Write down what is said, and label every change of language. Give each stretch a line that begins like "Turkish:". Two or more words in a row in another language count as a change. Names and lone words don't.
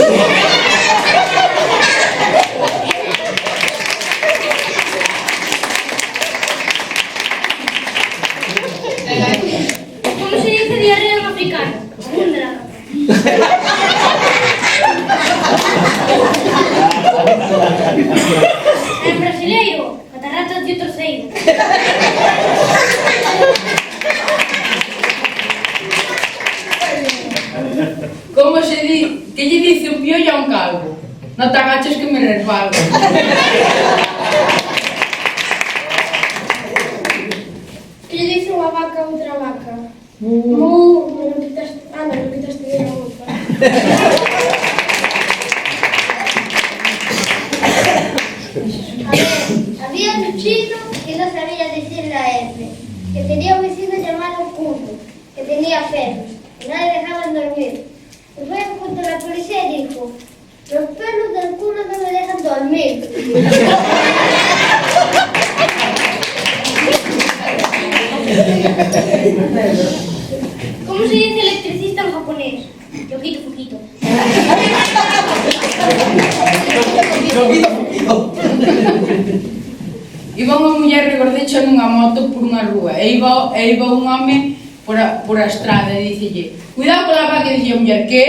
Spanish: ¿Cómo se dice diarrea en africano?
Galician: En brasileiro, cataratas de torceiro. Como se di... Que lle dice un piollo a un calvo? Non te agaches que me resbalo. Que lle dice unha vaca a outra vaca?
Spanish: Me lo quitaste... me lo quitaste de la boca. Había un chino que no sabía decir la F, que tenía un vecino llamado Culo, que tenía perros, y no le dejaban dormir. Y fue junto a la policía y dijo, los perros del culo no me dejan dormir. ¿Cómo se dice electricista en japonés? Yokito Fukito.
Galician: Iba unha muller regordecha nunha moto por unha rúa e iba un home por a estrada e dicelle cuidado con a vaca e dicía a muller que?